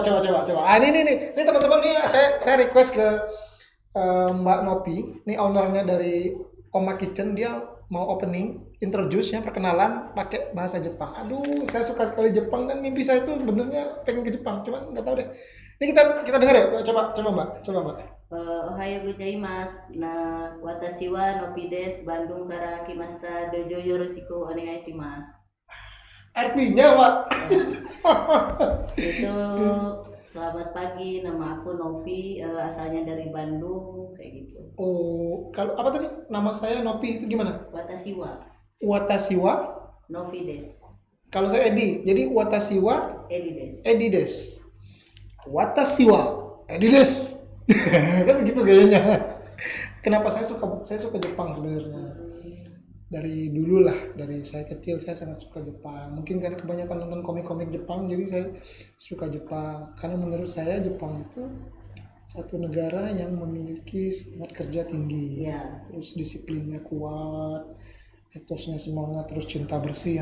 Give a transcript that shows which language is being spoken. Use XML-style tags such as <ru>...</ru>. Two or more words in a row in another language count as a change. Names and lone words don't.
<id>Ini teman-teman nih, saya request ke Mbak Nopi, nih ownernya dari Oma Kitchen, dia mau opening, introduce-nya, perkenalan pakai bahasa Jepang. Aduh, saya suka sekali Jepang dan mimpi saya itu benernya pengen ke Jepang, cuman nggak tahu deh. Ini kita dengar ya, coba Mbak.</id> <ja>おはようございます。私はNopiです. Bandungから来ました。どうぞよろしくお願いします.</ja> <id>Artinya, Pak. Itu selamat pagi, nama aku Novi, asalnya dari Bandung, kayak gitu. Oh, kalau apa tadi? Nama saya Nopi, itu gimana?</id> <ja>私はNoviです.</ja> <id>Kalau saya Edi, jadi</id> <ja>私は</ja> <id>Edi</id> <ja>です. 私はEdiです.</ja> <id>Kan begitu gayanya. Kenapa saya suka Jepang sebenarnya? Dari dulu lah, dari saya kecil saya sangat suka Jepang. Mungkin karena kebanyakan nonton komik-komik Jepang, jadi saya suka Jepang. Karena menurut saya Jepang itu satu negara yang memiliki semangat kerja tinggi, terus disiplinnya kuat, etosnya semangat, terus cinta bersih.</id>